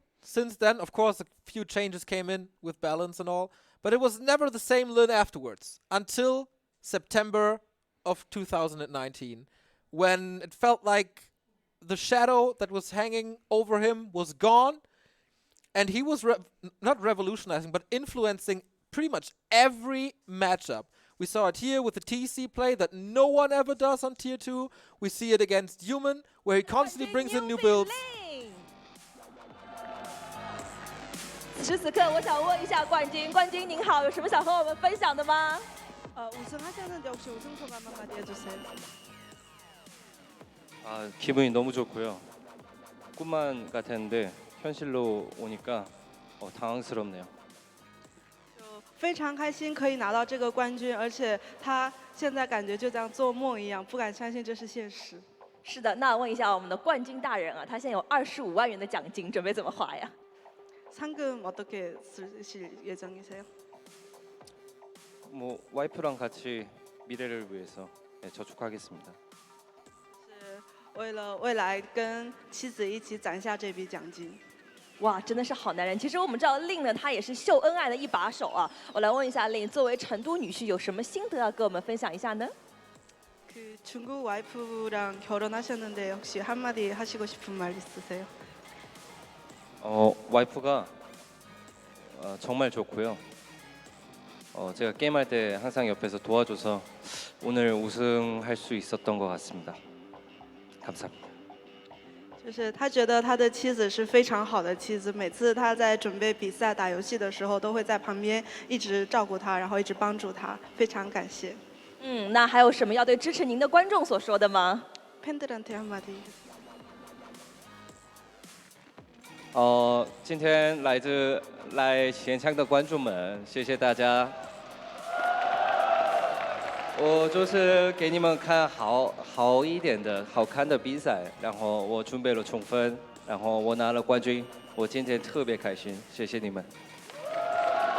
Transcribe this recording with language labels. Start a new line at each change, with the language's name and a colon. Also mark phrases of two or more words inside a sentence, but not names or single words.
English: Since then, of course, a few changes came in with balance and all, but it was never the same Lin afterwards until September of 2019, when it felt like the shadow that was hanging over him was gone, and he was not revolutionizing, but influencing pretty much every matchup. We saw it here with the TC play that no one ever does on Tier 2. We see it against Human, where he constantly brings in new builds.
Chinese: 此时此刻，我想问一下冠军，冠军您好，有什么想和我们分享的吗？
Korean: 우승하셨는데 혹시 우승 소감 한마디 해주세요. 아, 기분이 너무 좋고요. 꿈만 같았는데 현실로 오니까 당황스럽네요.
Chinese: 非常开心可以拿到这个冠军，而且他现在感觉就像做梦一样，不敢相信这是现实。是的，那问一下我们的冠军大人啊，他现在有25万元的奖金，准备怎么花呀？
Korean: 상금 어떻게 쓰실 예정이세요? 뭐 와이프랑 같이 미래를 위해서 저축하겠습니다.
Chinese: 是为了未来跟妻子一起攒下这笔奖金。哇，真的是好男人。其实我们知道令呢，他也是秀恩爱的一把手啊。我来问一下令，作为成都女婿，有什么心得要跟我们分享一下呢？
Korean: 그 중국 와이프랑 결혼하셨는데 혹시 한마디 하시고 싶은 말 있으세요? 와이프가 정말 좋고요. 제가 게임할 때 항상 옆에서 도와줘서 오늘 우승할 수 있었던 것 같습니다. 감사합니다.
Chinese: 就是他觉得他的妻子是非常好的妻子，每次他在准备比赛、打游戏的时候，都会在旁边一直照顾他，然后一直帮助他，非常感谢。那还有什么要对支持您的观众所说的吗？
Korean: 팬들한테 한마디.
Chinese: 今天来现场的观众们，谢谢大家。我就是给你们看好一点的、好看的比赛，然后我准备了充分，然后我拿了冠军，我今天特别开心，谢谢你们。